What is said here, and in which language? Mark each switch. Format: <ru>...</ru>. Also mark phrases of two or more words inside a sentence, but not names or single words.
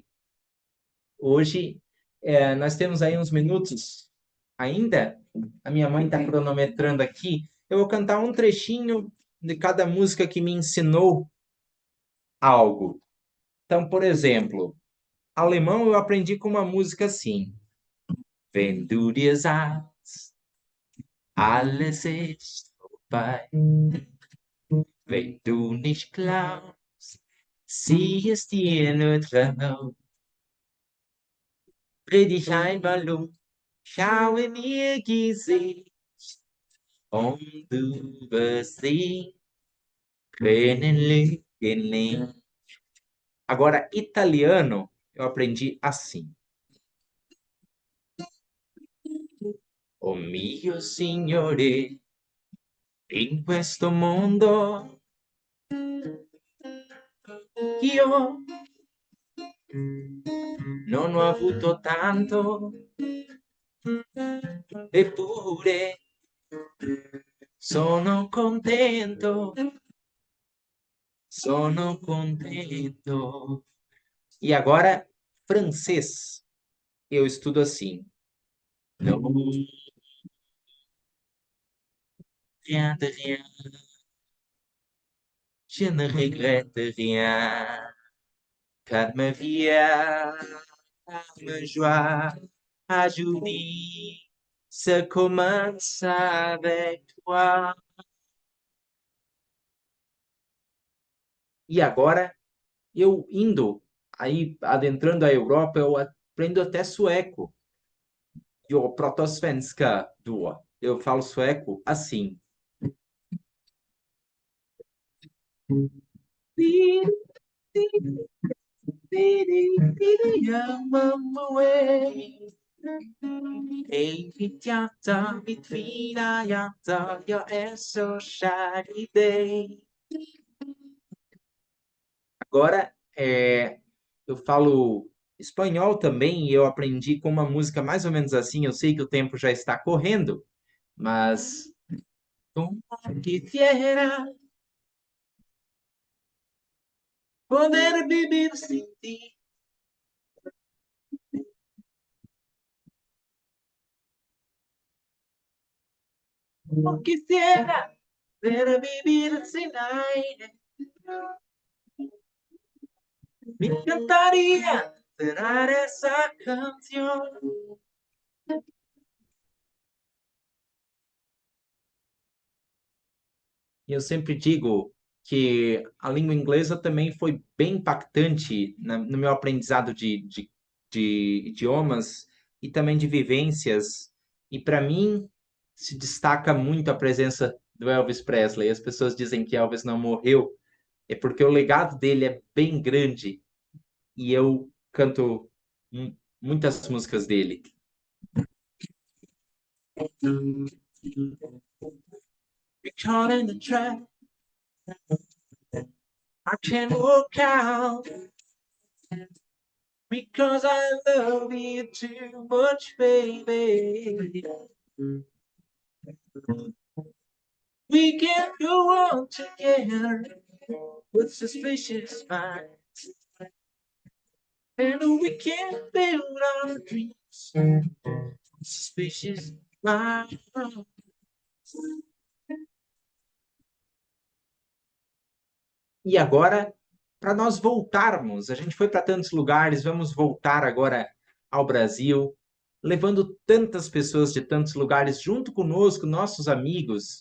<pt>Hoje, nós temos aí uns minutos ainda. A minha mãe está cronometrando aqui. Eu vou cantar um trechinho de cada música que me ensinou algo. Então, por exemplo, alemão eu aprendi com uma música assim.</pt> <de>Wenn du dir sagst, alles ist vorbei. Wenn du nicht glaubst, sieh es dir nur trau. Dreh dich einmal um, schau in ihr Gesicht und du wirst sehen, Tränen lügen nicht.</de> <pt>Agora, italiano, eu aprendi assim.</pt> <it>O mio signore, in questo mondo, io non ho avuto tanto, eppure sono contento, sono contento.</it> <pt>E agora, francês. Eu estudo assim.</pt> <fr>Non, rien de rien, je ne regrette rien, car ma vie, car ma joie, aujourd'hui, se commence avec toi.</fr> <pt>E agora, eu indo, aí adentrando a Europa, eu aprendo até sueco. Eu protosvenska då. Eu falo sueco assim.</pt> <sv>Invitiata, mitt jag är så kär i dig.</sv> <pt>Agora, eu falo espanhol também e eu aprendi com uma música mais ou menos assim. Eu sei que o tempo já está correndo, mas</pt> <es>como quisiera poder vivir sin ti.</es> <pt>Como quisiera poder vivir sin aire. Me encantaría cerrar esa canción. E eu sempre digo que a língua inglesa também foi bem impactante no meu aprendizado de idiomas e também de vivências. E para mim se destaca muito a presença do Elvis Presley. As pessoas dizem que Elvis não morreu, é porque o legado dele é bem grande e eu canto muitas músicas dele.</pt> <en>You're caught in the trap. I can't walk out because I love you too much, baby. We can go on together with suspicious minds, and we can build our dreams with suspicious minds.</en> <pt>E agora, para nós voltarmos, a gente foi para tantos lugares, vamos voltar agora ao Brasil, levando tantas pessoas de tantos lugares junto conosco, nossos amigos.</pt>